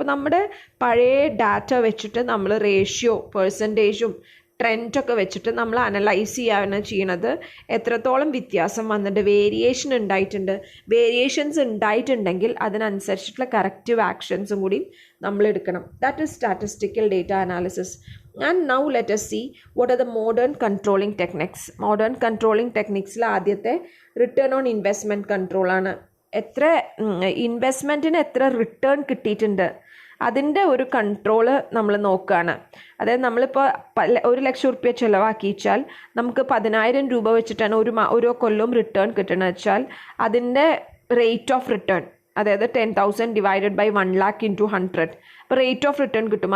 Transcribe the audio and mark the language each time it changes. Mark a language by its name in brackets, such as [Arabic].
[Malayalam] അപ്പോൾ നമ്മുടെ പഴയ ഡാറ്റ വെച്ചിട്ട് നമ്മൾ റേഷ്യോ, പെർസെൻറ്റേജും ട്രെൻഡൊക്കെ വെച്ചിട്ട് നമ്മൾ അനലൈസ് ചെയ്യുകയാണ് ചെയ്യണത്. എത്രത്തോളം വ്യത്യാസം വന്നിട്ടുണ്ട്, വേരിയേഷൻ ഉണ്ടായിട്ടുണ്ട്, വേരിയേഷൻസ് ഉണ്ടായിട്ടുണ്ടെങ്കിൽ അതിനനുസരിച്ചിട്ടുള്ള കറക്റ്റീവ് ആക്ഷൻസും കൂടി നമ്മൾ എടുക്കണം. [English] That is statistical data analysis. And now let us see what are the modern controlling techniques. [Malayalam] Modern controlling ടെക്നിക്സിൽ ആദ്യത്തെ റിട്ടേൺ ഓൺ ഇൻവെസ്റ്റ്മെൻറ്റ് കൺട്രോളാണ്. എത്ര ഇൻവെസ്റ്റ്മെൻറ്റിന് എത്ര റിട്ടേൺ കിട്ടിയിട്ടുണ്ട് അതിൻ്റെ ഒരു കൺട്രോള് നമ്മൾ നോക്കുകയാണ്. അതായത് നമ്മളിപ്പോൾ 1 ലക്ഷം റുപ്യ ചിലവാക്കിച്ചാൽ നമുക്ക് 10,000 രൂപ വെച്ചിട്ടാണ് ഓരോ കൊല്ലവും റിട്ടേൺ കിട്ടണമെന്ന് വെച്ചാൽ അതിൻ്റെ റേറ്റ് ഓഫ് റിട്ടേൺ, അതായത് 10,000 ഡിവൈഡഡ് ബൈ 1 lakh into 100, അപ്പോൾ റേറ്റ് ഓഫ് റിട്ടേൺ കിട്ടും.